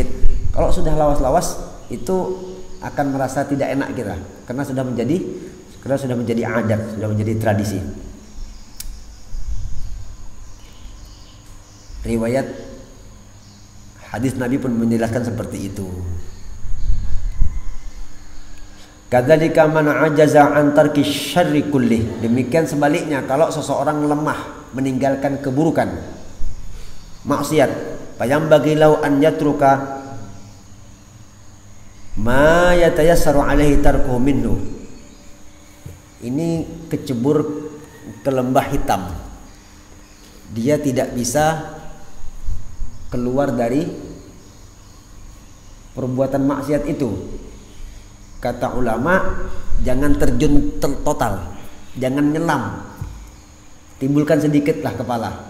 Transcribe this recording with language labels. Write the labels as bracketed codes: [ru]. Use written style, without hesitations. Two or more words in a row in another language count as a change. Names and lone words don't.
[id] Kalau sudah lawas-lawas itu akan merasa tidak enak kita, karena sudah menjadi adat, sudah menjadi tradisi. Riwayat hadis Nabi pun menjelaskan seperti itu. [ar] كذلك من عجز عن ترك الشر كله. [id] Demikian sebaliknya kalau seseorang lemah meninggalkan keburukan, maksiat, [ar] فينبغي له أن يترك ما يتيسر عليه تركه منه. [id] Ini kecebur ke lembah hitam. Dia tidak bisa keluar dari perbuatan maksiat itu. Kata ulama, jangan terjun total, jangan nyelam, timbulkan sedikitlah kepala.